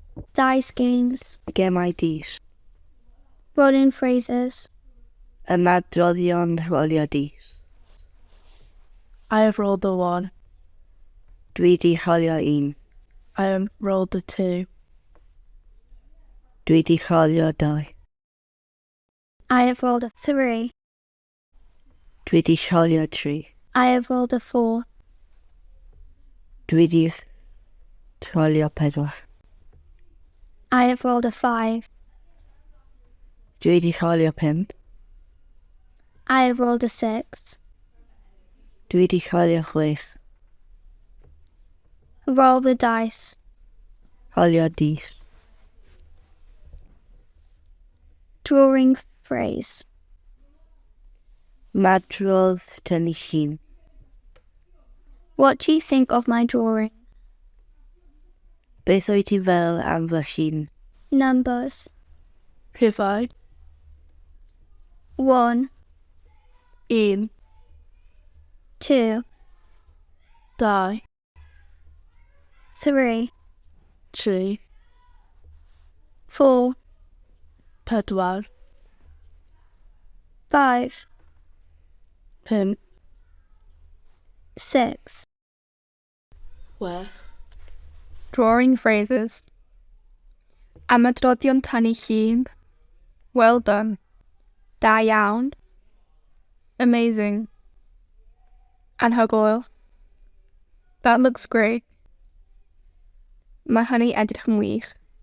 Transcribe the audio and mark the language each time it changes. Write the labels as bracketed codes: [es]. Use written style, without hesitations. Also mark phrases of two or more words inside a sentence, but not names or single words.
[en] Dice games. [cy] Gemau dis. [en] Rolling phrases. [cy] Ymadroddion rolio dis. [en] I have rolled a 1. [cy] Dwi 'di rolio 1. [en] I have rolled a 2. [cy] Dwi 'di rolio 2. [en] I have rolled a 3. [cy] Dwi 'di rolio 3. [en] I have rolled a 4. [cy] Dwi 'di rolio 4. [en] I have rolled a 5. [cy] Dwi 'di rolio 5. [en] I have rolled a 6. [cy] Dwi 'di rolio 6. [en] Roll the dice. [cy] Rolio dis. [en] Drawing phrase. [cy] Madrodd tynnu llun. [en] What do you think of my drawing? [cy] Beth wyt ti fel am fy llun? [en] Numbers. [cy] Rhifau. [en] 1, [cy] 1. [en] 2, [cy] 2. [en] 3, [cy] 3. [en] 4, [cy] 4. [en] 5, [cy] 5. [en] 6. Where? Drawing phrases. [cy] Ymadroddion tynnu llun. [en] Well done. [cy] Da iawn. [en] Amazing. Anhygoel. That looks great. [cy] Mae hynny edrych yn wych.